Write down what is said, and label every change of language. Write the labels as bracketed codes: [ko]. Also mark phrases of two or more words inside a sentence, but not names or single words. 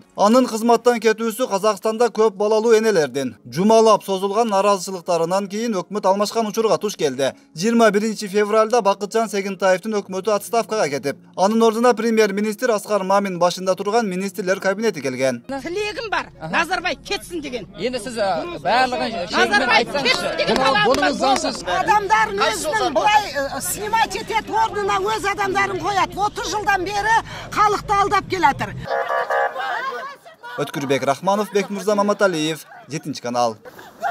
[ky] Анын кызматтан кетүүсү Казакстанда көп балалуу энелердин жумалап созулган наразычылыктарынан кийин өкмөт алмашкан учурга туш келди. 21 февралда Бакытжан Сегентаевдин өкмөтү отставкага кетип, анын ордуна премьер-министр Аскар Мамин башында турган министрлер кабинети келген. Тилегим бар. Назарбаев кетсин деген. [kk] Енді сіз барлығын шегімен айтсаңызшы. Бұныңыз заңсыз. Адамдарын өзінің бұлай снимать етет, орнына өз адамдарын қоят. 30 жылдан бері халықты алдап келатыр. [ky] Өткүрбек Рахманов, Бекмурза Маматалиев, 7 канал.